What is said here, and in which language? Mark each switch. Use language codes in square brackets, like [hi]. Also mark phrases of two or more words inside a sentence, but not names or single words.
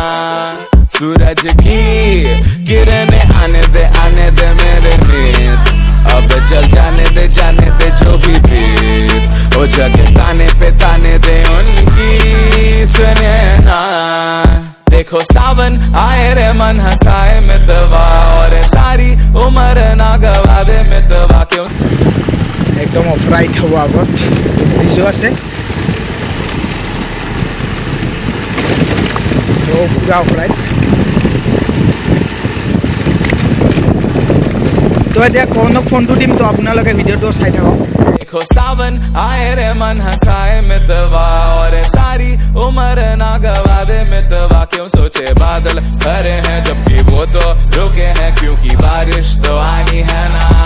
[hi] सूरज की किरणें आने दे मेरे मीत, अब चल जाने दे जो भी बीत। ओ जगह ताने पे ताने दे उनकी सुने ना। देखो सावन आए रे मन हंसाए मितवा, और सारी उम्र ना गवा दे मितवा क्यों। [as] एकदम [en] off ride [as] হ'ব আগত ব্ৰিজো আছে। তো পূৰা [en] off ride. [as] তো এতিয়া কৰ্ণক ফোনটো দিম, তো আপোনালোকে ভিডিঅ'টো চাই থাকক। [hi] देखो सावन आए रे मन हंसाए मितवा, और सारी उम्र ना गवा दे मितवा क्यों। सोचे बादल भरे हैं जबकि वो तो रुके हैं, क्योंकि बारिश तो आनी है ना।